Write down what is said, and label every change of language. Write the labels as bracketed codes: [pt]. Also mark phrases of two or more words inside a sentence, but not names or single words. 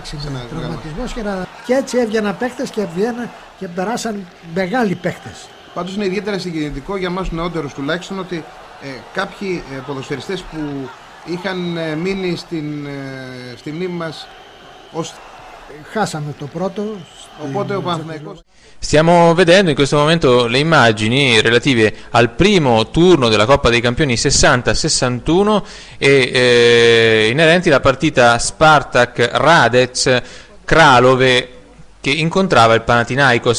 [el] Και έτσι έβγαιναν παίκτες και περάσαν μεγάλοι παίκτες. Πάντως είναι ιδιαίτερα συγκινητικό για εμάς νεότερους τουλάχιστον ότι κάποιοι ποδοσφαιριστές που είχαν μείνει στη μνήμη μας ως... Χάσαμε το πρώτο. Οπότε ο Παναθηναϊκός... [it] Stiamo vedendo in questo momento le immagini relative al primo turno della Coppa dei Campioni 60-61 e inerenti alla partita Spartak Radec Kralove che incontrava il Panathinaikos.